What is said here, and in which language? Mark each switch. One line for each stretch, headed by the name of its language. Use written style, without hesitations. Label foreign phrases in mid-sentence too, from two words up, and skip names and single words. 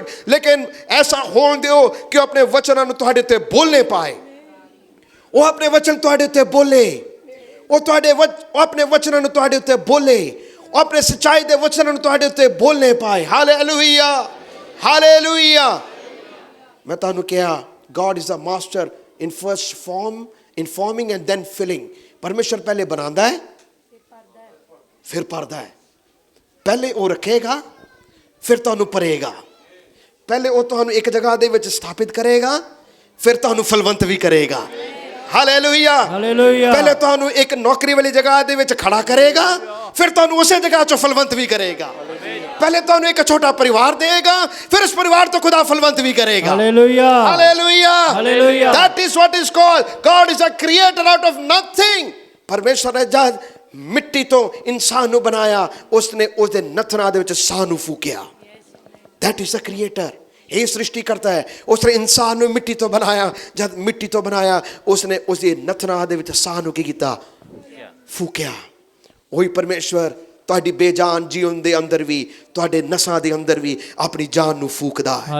Punjabi: ਲੇਕਿਨ ਐਸਾ ਹੋਣ ਦਿਓ ਕਿ ਉਹ ਆਪਣੇ ਵਚਨਾਂ ਨੂੰ ਤੁਹਾਡੇ ਉੱਤੇ ਬੋਲਨੇ ਪਾਏ। ਉਹ ਆਪਣੇ ਵਚਨ ਤੁਹਾਡੇ ਉੱਤੇ ਬੋਲੇ, ਉਹ ਆਪਣੇ ਵਚਨਾਂ ਨੂੰ ਤੁਹਾਡੇ ਉੱਤੇ ਬੋਲੇ, ਉਹ ਆਪਣੇ ਸੱਚਾਈ ਦੇ ਵਚਨਾਂ ਨੂੰ ਤੁਹਾਡੇ ਉੱਤੇ ਬੋਲਨੇ ਪਾਏ। ਹਾਲੇਲੂਇਆ। ਹਾਲੇਲੂਇਆ। ਮੈਂ ਤੁਹਾਨੂੰ ਕਿਹਾ
English: God is a master in first form, in forming and then filling।
Punjabi: ਪਰਮੇਸ਼ਰ ਪਹਿਲੇ ਬਣਾਉਂਦਾ ਹੈ, ਫਿਰ ਭਰਦਾ ਹੈ। ਪਹਿਲੇ ਉਹ ਰੱਖੇਗਾ, ਫਿਰ ਤੁਹਾਨੂੰ ਭਰੇਗਾ। ਪਹਿਲੇ ਉਹ ਤੁਹਾਨੂੰ ਇੱਕ ਜਗ੍ਹਾ ਦੇ ਵਿੱਚ ਸਥਾਪਿਤ ਕਰੇਗਾ, ਫਿਰ ਤੁਹਾਨੂੰ ਫਲਵੰਤ ਵੀ ਕਰੇਗਾ। ਹਾਲੇਲੂਇਆ। ਹਾਲੇਲੂਇਆ। ਪਹਿਲੇ ਤੁਹਾਨੂੰ ਇੱਕ ਨੌਕਰੀ ਵਾਲੀ ਜਗ੍ਹਾ ਦੇ ਵਿੱਚ ਖੜਾ ਕਰੇਗਾ, ਫਿਰ ਤੁਹਾਨੂੰ ਉਸੇ ਜਗ੍ਹਾ 'ਚੋਂ ਫਲਵੰਤ ਵੀ ਕਰੇਗਾ। ਪਹਿਲੇ ਤੁਹਾਨੂੰ ਇੱਕ ਛੋਟਾ ਪਰਿਵਾਰ ਦੇਗਾ, ਫਿਰ ਉਸ ਪਰਿਵਾਰ ਤੋਂ ਖੁਦਾ ਫਲਵੰਤ ਵੀ ਕਰੇਗਾ। ਹਾਲੇਲੂਇਆ। ਹਾਲੇਲੂਇਆ। ਹਾਲੇਲੂਇਆ।
English: That is what is called God is a creator out of nothing।
Punjabi: ਪਰਮੇਸ਼ਰ ਨੇ ਜਦ ਮਿੱਟੀ ਤੋਂ ਇਨਸਾਨ ਨੂੰ ਬਣਾਇਆ, ਉਸਨੇ ਉਸਦੇ ਨਥਨਾਂ ਦੇ ਵਿੱਚ ਸਾਹ ਨੂੰ ਫੂਕਿਆ।
English: That is a creator।
Punjabi: ਇਹ ਸ੍ਰਿਸ਼ਟੀ ਕਰਤਾ ਹੈ। ਉਸਨੇ ਇਨਸਾਨ ਨੂੰ ਮਿੱਟੀ ਤੋਂ ਬਣਾਇਆ, ਜਦ ਮਿੱਟੀ ਤੋਂ ਬਣਾਇਆ ਉਸਨੇ ਉਸਦੇ ਨਥਨਾਂ ਦੇ ਵਿੱਚ ਸਾਹ ਨੂੰ ਕੀ ਕੀਤਾ? ਫੂਕਿਆ। ਉਹੀ ਪਰਮੇਸ਼ਵਰ ਤੁਹਾਡੀ ਬੇਜਾਨ ਜੀਵਨ ਦੇ ਅੰਦਰ ਵੀ, ਤੁਹਾਡੇ ਨਸਾਂ ਦੇ ਅੰਦਰ ਵੀ ਆਪਣੀ ਜਾਨ ਨੂੰ ਫੂਕਦਾ ਹੈ।